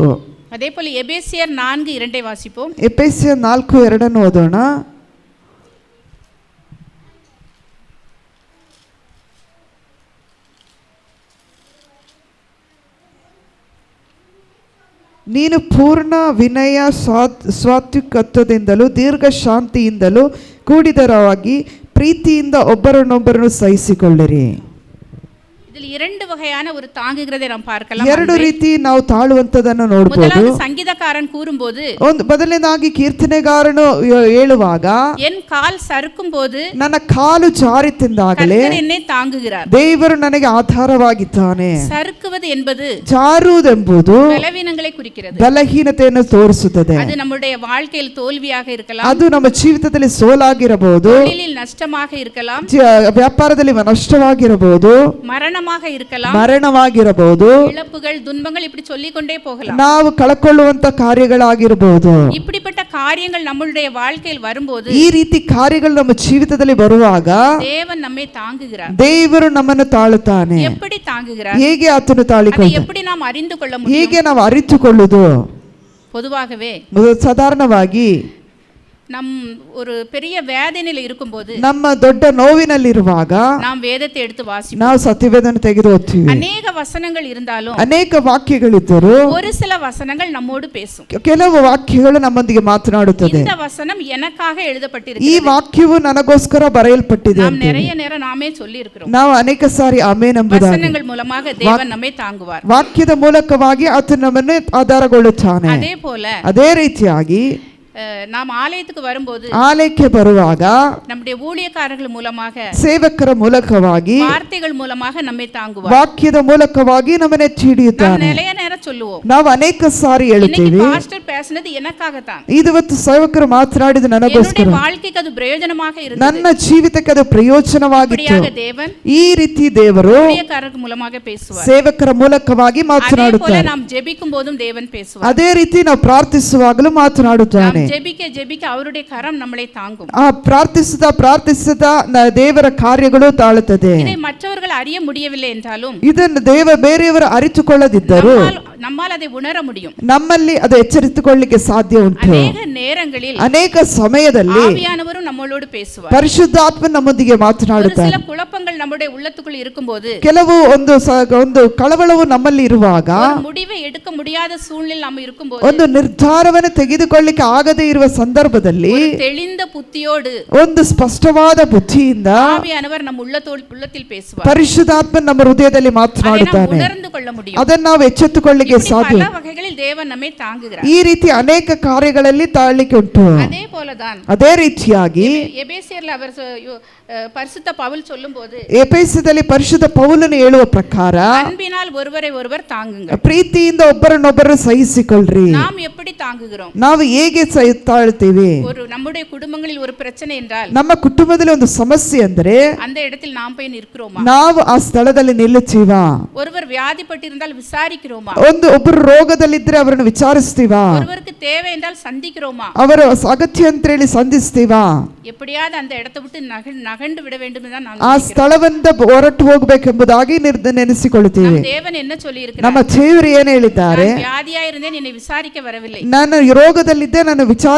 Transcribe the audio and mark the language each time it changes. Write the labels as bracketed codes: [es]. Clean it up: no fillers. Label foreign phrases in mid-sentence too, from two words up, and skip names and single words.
[ta] அதே போல எபேசியர் 4:2 வாசிப்போம். [kn] ಎಫೆಸಿಯರ್ 4:2 ಓದೋಣ. ನೀನು ಪೂರ್ಣ ವಿನಯ ಸಾತ್ವಿಕತ್ವದಿಂದಲೂ ದೀರ್ಘ ಶಾಂತಿಯಿಂದಲೂ ಕೂಡಿದರಾಗಿ ಪ್ರೀತಿಯಿಂದ ಒಬ್ಬರನ್ನೊಬ್ಬರನ್ನು ಸಹಿಸಿಕೊಳ್ಳಿರಿ. [ta] இதில் 2 வகையான ஒரு தாங்குகிறதை நாம் பார்க்கலாம். [kn] 2 ರೀತಿ ನಾವು ತಾಳುವಂತದನ್ನು ನೋಡಬಹುದು. [ta] முதலாவது சங்கீதக்காரன் கூறும்போது, [kn] ಮೊದಲನೇದಾಗಿ ಕೀರ್ತನೆಗಾರನು ಹೇಳುವಾಗ, [ta] என் கால் சறுக்கும்போது [kn] ನನ್ನ ಕಾಲು ಜಾರಿತೆಂದಾಗಲೇ [ta] கர்த்தர் என்னை தாங்குகிறார். [kn] ದೇವರು ನನಗೆ ಆಧಾರವಾಗಿದ್ದಾನೆ. [ta] சறுக்குவது என்பது [kn] ಜಾರುವುದೆಂಬುದು [ta] பலவீனங்களை குறிக்கிறது. [kn] ಬಲಹೀನತೆಯನ್ನು ತೋರಿಸುತ್ತದೆ. [ta] அது நம்முடைய வாழ்க்கையில் தோல்வியாக இருக்கலாம், [kn] ಅದು ನಮ್ಮ ಜೀವಿತದಲ್ಲಿ ಸೋಲಾಗಿರಬಹುದು, [ta] தொழிலில் நஷ்டமாக இருக்கலாம், [kn] ವ್ಯಾಪಾರದಲ್ಲಿ ನಷ್ಟವಾಗಿರಬಹುದು, [ta] மரணமாக இருக்கலாம், [kn] ಮರಣವಾಗಿರಬಹುದು, [ta] இழப்புகள், துன்பங்கள், இப்படி சொல்லிக் கொண்டே போகலாம். [kn] ನಾವು ಕಳಕೊಳ್ಳುವಂತ ಕಾರ್ಯಗಳಾಗಿರಬಹುದು. [ta] இப்படிப்பட்ட காரியங்கள் நம்மளுடைய வாழ்க்கையில் வரும்போது, [kn] ಈ ರೀತಿ ಕಾರ್ಯಗಳು ನಮ್ಮ ಜೀವಿತದಲ್ಲಿ ಬರುವಾಗ [ta] தேவன் நம்மை தாங்குகிறார். [kn] ದೇವರು ನಮ್ಮನ್ನು ತಾಳುತ್ತಾನೆ. [ta] எப்படி தாங்குகிறார்? [kn] ಹೇಗೆ ಆತನು [ta] அதை [kn] ತಾಳಿಕೊಳ್ಳುತ್ತಾನೆ? [ta] எப்படி நாம் அறிந்து கொள்ள முடியும்? [kn] ಹೇಗೆ ನಾವು ಅರಿತುಕೊಳ್ಳುವುದು? [ta] பொதுவாகவே [kn] ಸಾಧಾರಣವಾಗಿ [ta] நம் ஒரு பெரிய வேதனையில் இருக்கும்போது, [kn] ನಮ್ಮ ದೊಡ್ಡ ನೋವಿನಲ್ಲಿರುವಾಗ [ta] நாம் வேதத்தை எடுத்து வாசிப்போம். [kn] ನಾವು ಸತ್ಯವೇದನೆ ತೆಗೆದು ಓದ್ತೀವಿ. [ta] அநேக வசனங்கள் இருந்தாலும் [kn] ಅನೇಕ ವಾಕ್ಯಗಳಿದ್ದರೂ [ta] ஒரு சில வசனங்கள் நம்மோடு பேசும். [kn] ಕೆಲವು ವಾಕ್ಯಗಳು ನಮ್ಮೊಂದಿಗೆ ಮಾತನಾಡುತ್ತದೆ. [ta] இந்த வசனம் எனக்காக [kn] ಈ [ta] எழுதப்பட்டிருக்கிறது. [kn] ವಾಕ್ಯವು ನನಗೋಸ್ಕರ ಬರೆಯಲ್ಪಟ್ಟಿದೆ [ta] நாம் [kn] ಅಂತ [ta] நிறைய நேரம் நாமே சொல்லி இருக்கிறோம். [kn] ನಾವು ಅನೇಕ ಸಾರಿ ಆಮೇನ್ ಎಂಬುದಾಗಿ [ta] வசனங்கள் மூலமாக தேவன் நம்மை தாங்குவார். [kn] ವಾಕ್ಯದ ಮೂಲಕವಾಗಿ ಆತನು ನಮ್ಮನ್ನು ಆಧಾರಗೊಳ್ಳುತ್ತಾನೆ. [ta] அதே போல [kn] ಅದೇ ರೀತಿಯಾಗಿ [ta] நாம் ಆಲಯத்துக்கு வரும்போது, [kn] ಆಲಯಕ್ಕೆ ಬರುವಾಗ [ta] நம்முடைய ஊழியக்காரர்கள் மூலமாக, [kn] ಸೇವಕರ ಮೂಲಕವಾಗಿ, [ta] வார்த்தைகள் மூலமாக நம்மை தாங்குவார். [kn] ವಾಕ್ಯದ ಮೂಲಕವಾಗಿ ನಮ್ಮನ್ನು [ta] நாம் [kn] ಹಿಡಿಯುತ್ತಾನೆ. [ta] நிறைய நேரம் சொல்லுவோம், [kn] ನಾವು ಅನೇಕ ಸಾರಿ [ta] இன்னைக்கு [kn] ಹೇಳುತ್ತೇವೆ, [ta] பாஸ்டர் பேசினது எனக்காகத்தான், [kn] ಇವತ್ತು ಸೇವಕರು ಮಾತನಾಡಿದ ನನಗೋಸ್ಕರ, [ta] என்னுடைய வாழ்க்கைக்கு அது பிரயோஜனமாக இருந்தது. [kn] ನನ್ನ ಜೀವಿತಕ್ಕೆ ಅದು ಪ್ರಯೋಜನವಾಗಿತ್ತು. [ta] அப்படியாக தேவன் [kn] ಈ ರೀತಿ ದೇವರು [ta] ஊழியக்காரர்கள் மூலமாக பேசுவார். [kn] ಸೇವಕರ ಮೂಲಕವಾಗಿ [ta] அதே போல [kn] ಮಾತನಾಡುತ್ತಾರೆ. [ta] நாம் ஜெபிக்கும் போதும் தேவன் பேசுவார். [kn] ಅದೇ ರೀತಿ ನಾವು ಪ್ರಾರ್ಥಿಸುವಾಗಲೂ ಮಾತನಾಡುತ್ತಾನೆ. [ta] நாம் ஜெபிக்க ஜெபிக்க அவருடைய கரம் நம்மளை தாங்கும். [kn] ಆ ಪ್ರಾರ್ಥಿಸುತ್ತಾ ದೇವರ ಕಾರ್ಯಗಳು ತಾಳುತ್ತದೆ. [ta] இதை மற்றவர்கள் அறிய முடியவில்லை என்றாலும், [kn] ಇದನ್ನು ಬೇರೆಯವರು ಅರಿತುಕೊಳ್ಳದಿದ್ದರು [ta] நம்மால் அதை உணர முடியும். [kn] ನಮ್ಮಲ್ಲಿ ಅದು ಎಚ್ಚರಿಸಿಕೊಳ್ಳಲಿಕ್ಕೆ ಸಾಧ್ಯ ಉಂಟು. [ta] அநேக நேரங்களில் [kn] ಅನೇಕ ಸಮಯದಲ್ಲಿ [ta] ஆவியானவரும் நம்மளோடு பேசுவார். [kn] ಪರಿಶುದ್ಧಾತ್ಮ ನಮ್ಮೊಂದಿಗೆ [ta] ஒரு [kn] ಮಾತನಾಡುತ್ತಾನೆ. [ta] சில குழப்பங்கள் நம்முடைய உள்ளத்துக்குள் இருக்கும்போது, [kn] ಕೆಲವು ಒಂದು ಕಳವಳವು ನಮ್ಮಲ್ಲಿ ಇರುವಾಗ, [ta] ஒரு முடிவை எடுக்க முடியாத சூழ்நிலை நம்ம இருக்கும்போது, [kn] ಒಂದು ನಿರ್ಧಾರವನ್ನು ತೆಗೆದುಕೊಳ್ಳಿಕ್ಕೆ ಆಗದೇ ಇರುವ ಸಂದರ್ಭದಲ್ಲಿ [ta] ஒரு தெளிந்த புத்தியோடு [kn] ಒಂದು ಸ್ಪಷ್ಟವಾದ ಬುದ್ಧಿಯಿಂದ [ta] ஆவியானவர் நம் உள்ளத்தில் பேசுவார். [kn] ಪರಿಶುದ್ಧಾತ್ಮ ನಮ್ಮ ಹೃದಯದಲ್ಲಿ [ta] அதை நாம் [kn] ಮಾತನಾಡುತ್ತಾನೆ. [ta] உணர்ந்து கொள்ள முடியும். [kn] ಅದನ್ನು ನಾವು ಎಚ್ಚೆತ್ತುಕೊಳ್ಳಿಕ್ಕೆ [ta] இப்படி [kn] ಸಾಧ್ಯ. [ta] பல வகைகளில் தேவன் நம்மை தாங்குகிறார். [kn] ಈ ರೀತಿ ಅನೇಕ ಕಾರ್ಯಗಳಲ್ಲಿ ತಾಳ್ಲಿಕ್ಕೆ ಉಂಟು. [ta] அதே போலதான் [kn] ಅದೇ ರೀತಿಯಾಗಿ [ta] எபேசியர்ல அவர் பரிசுத்த பவுல் சொல்லும்போது, [kn] ಎಫೆಸದಲ್ಲಿ ಪರಿಶುದ್ಧ ಪೌಲನು ಹೇಳುವ ಪ್ರಕಾರ, [ta] அன்பினால் ஒருவரை ஒருவர் தாங்குங்கள். [kn] ಪ್ರೀತಿಯಿಂದ ಒಬ್ಬರನ್ನೊಬ್ಬರು ಸಹಿಸಿಕೊಳ್ಳ್ರಿ. [ta] நாம் எப்படி தாங்குகிறோம்? [kn] ನಾವು ಹೇಗೆ ತಾಳ್ತೀವಿ? [ta] ஒரு நம்முடைய குடும்பங்களில் ஒரு பிரச்சனை என்றால், [kn] ನಮ್ಮ ಕುಟುಂಬದಲ್ಲಿ ಒಂದು ಸಮಸ್ಯೆ ಅಂದರೆ [ta] அந்த இடத்தில் நாம் போய் நிற்கிறோமா? [kn] ನಾವು ಆ ಸ್ಥಳದಲ್ಲಿ ನಿಲ್ಲುತ್ತೀವಾ? [ta] ஒருவர் வியாதிப்பட்டிருந்தால் விசாரிக்கிறோமா? [kn] ಒಬ್ಬರು ರೋಗದಲ್ಲಿದ್ರೆ ಅವರನ್ನು ವಿಚಾರಿಸ್ತೀವಾ? [ta] ஒருவருக்கு தேவை என்றால் சந்திக்கிறோமா? [kn] ಅವರ ಅಗತ್ಯ ಅಂತ ಹೇಳಿ ಸಂಧಿಸ್ತೀವಾ? [ta] எப்படியாவது அந்த இடத்தை விட்டு நகண்டு விட வேண்டும் என்று நான் [kn] ಆ ಸ್ಥಳದಿಂದ ಹೊರಟು ಹೋಗಬೇಕೆಂಬುದಾಗಿ ನೆನೆಸಿಕೊಳ್ಳುತ್ತೀವಿ. [ta] தேவன் என்ன சொல்லி இருக்கிறார்? [kn] ನಮ್ಮ ದೇವರು ಏನು ಹೇಳಿದ್ದಾರೆ? [ta] வியாதியா இருந்தேன், என்னை விசாரிக்க வரவில்லை. [kn] ನಾನು ರೋಗದಲ್ಲಿದ್ದೆ, ನಾನು ವಿಚಾರಿಸಲಿಕ್ಕೆ ಬಂದಿಲ್ಲ.